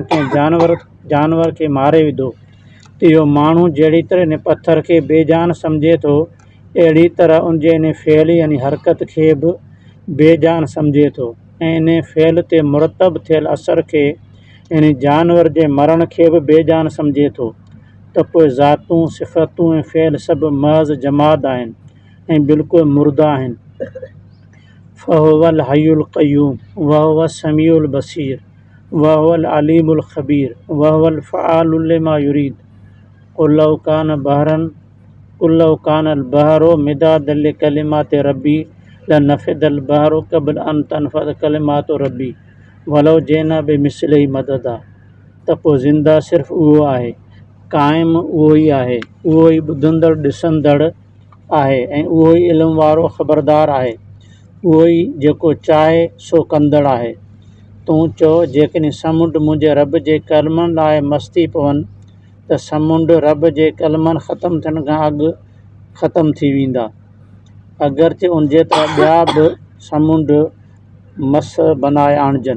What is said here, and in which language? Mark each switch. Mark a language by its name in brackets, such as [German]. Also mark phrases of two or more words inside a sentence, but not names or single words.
[Sindhi] कंहिं जानवर खे मारे विधो, त इहो माण्हू जहिड़ी तरह इन पथर खे बेजान सम्झे थो, अहिड़ी तरह उनजे इन फ़इल यानी हरकत खे बि बेजान सम्झे थो, ऐं इन फ़इल ते मुरतब थियल असर खे यानी जानवर जे मरण खे बि बेजान सम्झे थो, त पोइ ज़ातूं सिफ़तूं ऐं फ़इल सभु महज़ जमाद आहिनि ऐं बिल्कुलु मुर्दा आहिनि। [Arabic] فهو الحي القيوم وهو السميع البصير وهو العليم الخبير وهو الفعال لما يريد قل لو كان البحر مدادا لكلمات ربي لنفد البحر قبل أن تنفد كلمات ربي ولو جئنا بمثله مددا. [Sindhi] त पोइ ज़िंदा सिर्फ़ु उहो आहे, क़ाइम उहो ई आहे, उहो ई ॿुधंदड़ ॾिसंदड़ आहे ऐं उहो ई इल्म वारो ख़बरदार आहे, उहो ई जेको चाहे सो कंदड़ आहे। तूं चओ जेकॾहिं समुंड मुंहिंजे रब जे कलमनि लाइ मस्ती पवनि त समुंड रब जे कलमनि ख़तमु थियण खां अॻु ख़तमु थी वेंदा, अगरचे उन जेतिरा ॿिया बि समुंड मस बनाए आणिजनि।